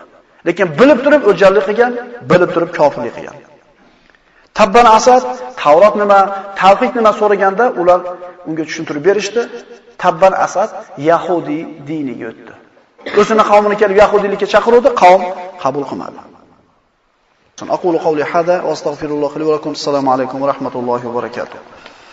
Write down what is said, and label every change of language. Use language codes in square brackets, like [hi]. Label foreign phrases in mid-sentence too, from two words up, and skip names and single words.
[uz] Lekin bilib turib o'jarlik qilgan, bilib turib kofirlik qilgan. Tabban Asad Tavrot nima, tavhid nima so'raganda ular unga tushuntirib berishdi. Tabban Asad Yahudi diniga o'tdi. O'zini qavmini kelib yahudiylikka chaqiruvdi, qavm qabul qilmadi. [ar] أقول قولي هذا وأستغفر الله لي ولكم. السلام عليكم ورحمة الله وبركاته.